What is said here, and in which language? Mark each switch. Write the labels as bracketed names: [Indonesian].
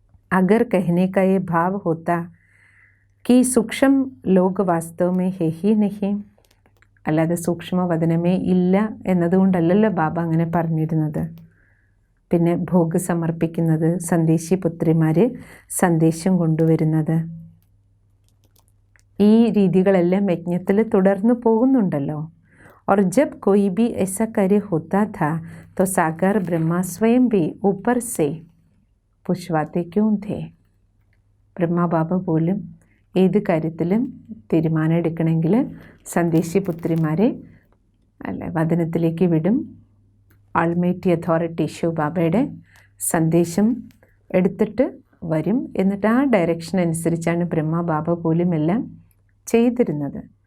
[Hindi] അഗർ कहने का ये भाव होता कि सूक्ष्म लोग वास्तव में है ही नहीं, [Malayalam] അല്ലാതെ സൂക്ഷ്മവദനമേ ഇല്ല എന്നതുകൊണ്ടല്ലല്ലോ ബാബ അങ്ങനെ പറഞ്ഞിരുന്നത്. പിന്നെ ഭോഗ് സമർപ്പിക്കുന്നത്, സന്ദേശിപുത്രിമാർ സന്ദേശം കൊണ്ടുവരുന്നത്, ഈ രീതികളെല്ലാം യജ്ഞത്തിൽ തുടർന്നു പോകുന്നുണ്ടല്ലോ. [Hindi] और जब कोई भी ऐसा कार्य होता था तो सागर ब्रह्मा स्वयं भी ऊपर से पुछवाते क्यों थे. [Malayalam] ബ്രഹ്മ ബാബ പോലും ഏത് കാര്യത്തിലും തീരുമാനം എടുക്കണമെങ്കിൽ സന്ദേശിപുത്രിമാരെ വദനത്തിലേക്ക് വിടും. ആൾമൈറ്റി അതോറിറ്റി ശിവ ബാബയുടെ സന്ദേശം എടുത്തിട്ട് വരും. എന്നിട്ട് ആ ഡയറക്ഷൻ അനുസരിച്ചാണ് ബ്രഹ്മ ബാബ പോലും എല്ലാം ചെയ്തിരുന്നത്.